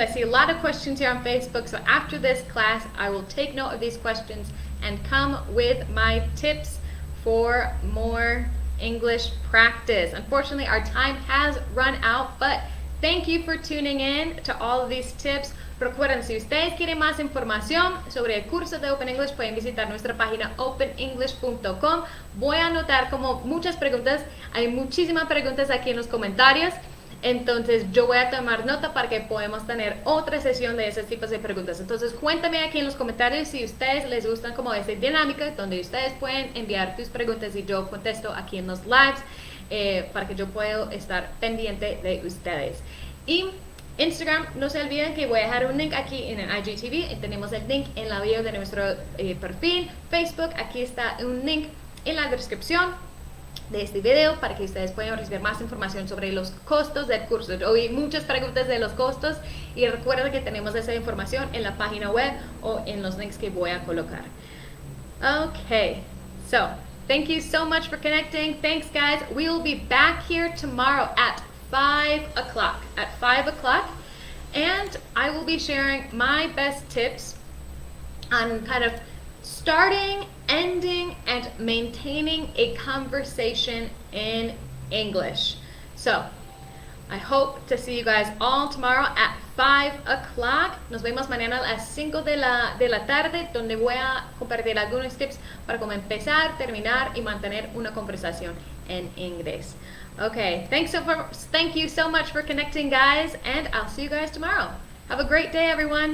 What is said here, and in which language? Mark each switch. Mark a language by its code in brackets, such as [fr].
[en] I see a lot of questions here on Facebook, so after this class, I will take note of these questions and come with my tips for more English practice. Unfortunately, our time has run out, but thank you for tuning in to all of these tips. [es] Recuerden, si ustedes quieren más información sobre el curso de Open English, pueden visitar nuestra página openenglish.com. Voy a anotar como muchas preguntas, hay muchísimas preguntas aquí en los comentarios, entonces yo voy a tomar nota para que podamos tener otra sesión de esos tipos de preguntas. Entonces cuéntame aquí en los comentarios si a ustedes les gustan como esta dinámica, donde ustedes pueden enviar tus preguntas y yo contesto aquí en los lives, para que yo pueda estar pendiente de ustedes. Y Instagram, no se olviden que voy a dejar un link aquí en el IGTV y tenemos el link en la bio de nuestro perfil. Facebook, aquí está un link en la descripción de este video para que ustedes puedan recibir más información sobre los costos del curso. Yo oí muchas preguntas de los costos y recuerden que tenemos esa información en la página web o en los links que voy a colocar. [en] Okay, so thank you so much for connecting. Thanks guys. We will be back here tomorrow at 5 o'clock. At 5 o'clock, and I will be sharing my best tips on kind of starting, ending, and maintaining a conversation in English. So, I hope to see you guys all tomorrow at 5 o'clock. [es] Nos vemos mañana a las 5 de la tarde, donde voy a compartir algunos tips para cómo empezar, terminar y mantener una conversación en inglés. [en] Okay, thank you so much for connecting, guys, and I'll see you guys tomorrow. Have a great day, everyone.